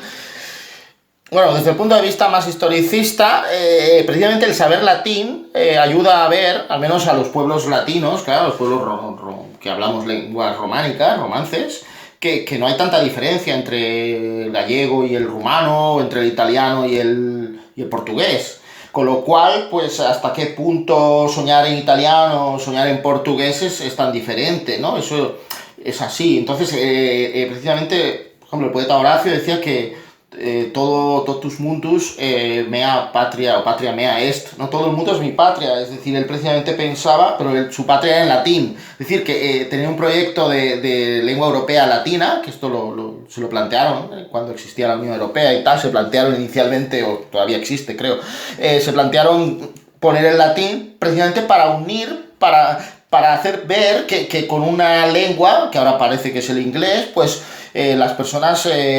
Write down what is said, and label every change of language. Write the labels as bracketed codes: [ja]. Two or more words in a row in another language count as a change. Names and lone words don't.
[es] Bueno, desde el punto de vista más historicista, precisamente el saber latín ayuda a ver, al menos a los pueblos latinos, claro, los pueblos que hablamos lenguas románicas, romances, que no hay tanta diferencia entre el gallego y el rumano, entre el italiano y el portugués. Con lo cual, pues, hasta qué punto soñar en italiano o soñar en portugués es tan diferente, ¿no? Eso es así. Entonces, precisamente, por ejemplo, el poeta Horacio decía que todo [la] totus mundus mea patria o patria mea est, [es] no todo el mundo es mi patria, es decir, él precisamente pensaba, pero su patria era en latín, es decir, que tenía un proyecto de lengua europea latina, que esto se lo plantearon cuando existía la Unión Europea y tal, se plantearon inicialmente, o todavía existe creo, se plantearon poner el latín precisamente para unir, para hacer ver que con una lengua, que ahora parece que es el inglés, pues las personas